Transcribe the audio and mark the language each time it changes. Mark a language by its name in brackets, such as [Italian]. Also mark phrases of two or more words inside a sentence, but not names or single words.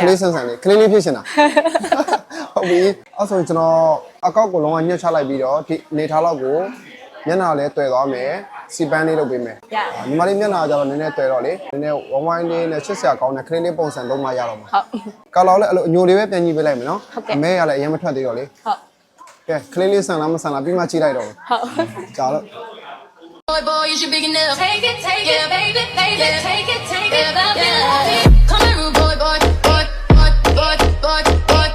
[Burmese] လေးဆန်ဆန်လေးကလေးလေးဖြစ်ရှင်တာဟုတ်ပြီအဲ့ဆိုကျွန်တော်အကောက်ကိုလုံးဝညှက်ချလိုက်ပြီးတော့ဒီနေထားလောက်ကိုမျက်နှာလေးတွေ့သွားမယ်စီပန်းလေးလုပ်ပေးမယ် ရ ညီမလေးမျက်နှာကျတော့နည်းနည်းတွေ့တော့လေနည်းနည်းဝိုင်းလေးနဲ့ချစ်စရာကောင်းတဲ့ကလေးလေးပုံစံသုံးမှရတော့မှာ ဟုတ် ကာလာလည်းအဲ့လိုအညိုလေးပဲပြန်ကြည့်ပေးလိုက်မယ်နော် ဟုတ်ကဲ့ အမဲရလည်းအရင်မထွက်သေးတော့လေ ဟုတ် ကဲကလေးလေးဆန်လားမဆန်လားပြီးမှကြည့်လိုက်တော့ ဟုတ် ကြာလို့ [English] Boy, you should be enough. Take it, yeah, baby, take it, Come on, boy,